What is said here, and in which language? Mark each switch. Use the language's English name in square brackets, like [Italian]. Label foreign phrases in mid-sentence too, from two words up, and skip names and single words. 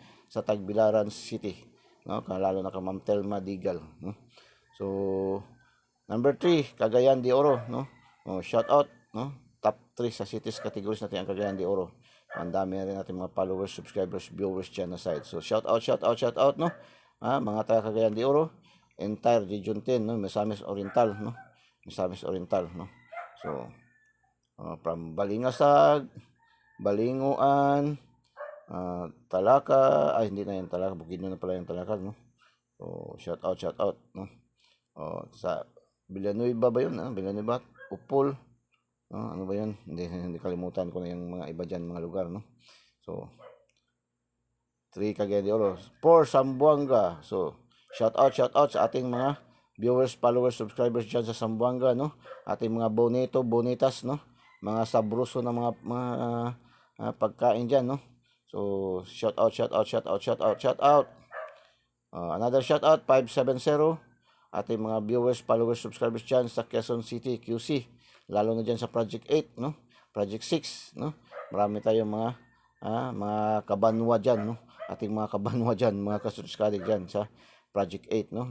[Filipino] Sa Tagbilaran City, no? Lalo na ka Ma'am Telma Digal, no? So number 3 Cagayan de Oro, no? [English] Shout out, no? [Filipino] Top 3 sa [English] cities categories [Filipino] natin ang Cagayan de Oro. Ang dami rin natin mga [English] followers, subscribers, viewers [Filipino] dyan na side. [English] So shout out, [Filipino] no? Mga taga Cagayan de Oro, entire Region 10, no? Misamis Oriental, no? Misamis Oriental, no? So from Balingasag, Balinguan, Talaka, hindi na yung Talaka, Bukidnon na pala yung Talaka, no? So [English] shout out, [Filipino] no? Sa Villanueva ba yun? Villanueva, Upol, ano ba yun? Hindi kalimutan ko na yung mga iba dyan, mga lugar, no? So 3 Cagayan de Oro, 4 Zamboanga. So [English] shout out [Filipino] sa ating mga [English] viewers, followers, subscribers [Filipino] dyan sa Zamboanga, no? Ating mga [Spanish] bonito, bonitas, [Filipino] no? Mga sabruso na mga pagkain dyan, no? [English] So shout out. Another shout out [Filipino] 570 ating mga [English] viewers, followers, subscribers [Filipino] dyan sa Quezon City, QC, lalo na dyan sa Project 8, no? Project 6, no? Marami tayong mga kabanwa dyan, no? Ating mga kabanwa dyan, mga kasuskadig dyan sa Project 8, no?